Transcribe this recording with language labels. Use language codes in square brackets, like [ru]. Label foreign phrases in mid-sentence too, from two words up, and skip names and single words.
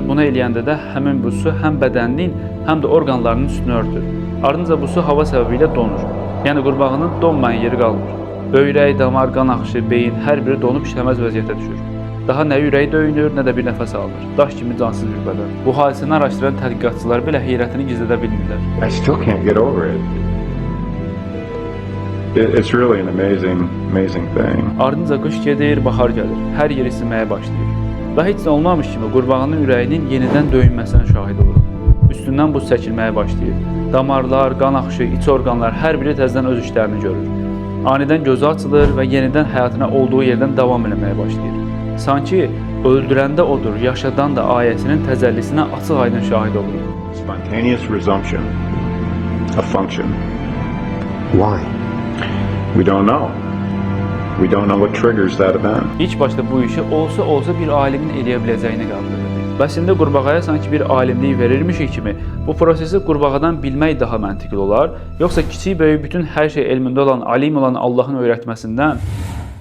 [az] Bunu eləyəndə də həmin bu su həm bədəninin, həm də orqanlarının üstünü örtür. Ardınca bu su hava səbəbilə donur. Yəni qurbağanın donmayan yeri qalmır. Böyrək, damar, qan axışı, beyin hər biri donub işləməz vəziyyətə düşür. Daha nə ürək döyünür, nə də bir nəfəs alınır. Daş kimi cansız bir bədən. Bu hadisəni araşdıran tədqiqatçılar belə heyrətini gizlədə bilmirlər. [en] I still can't get over it. It's really an amazing thing. [az] Ardınca qış gedir, bahar gəlir. Hər yer isinməyə başlayır. Və heç nə olmamış kimi qurbağanın ürəyinin yenidən döyünməsinə şahid oluruq. Üstündən buz çəkilməyə başlayır. Damarlar, qan axışı, iç orqanlar hər biri təzədən öz işlərini görür. Anidən gözü açılır və yenidən həyatına olduğu yerdən davam etməyə başlayır. Sanki öldürəndə odur, yaşadan da ayəsinin təcəllisinə açıq-aydın şahid oluruq. [en] Spontaneous resumption of function. Why? We don't know. We don't know what triggers that event. [az] İlk başda bu işi olsa bir alimin eləyə biləcəyini qəbul edirdik. Bəs indi qurbağaya sanki bir alimlik verirmişik kimi bu prosesi qurbağadan bilmək daha məntiqli olar, yoxsa kiçik böyük bütün hər şey elmində olan, alim olan Allahın öyrətməsindən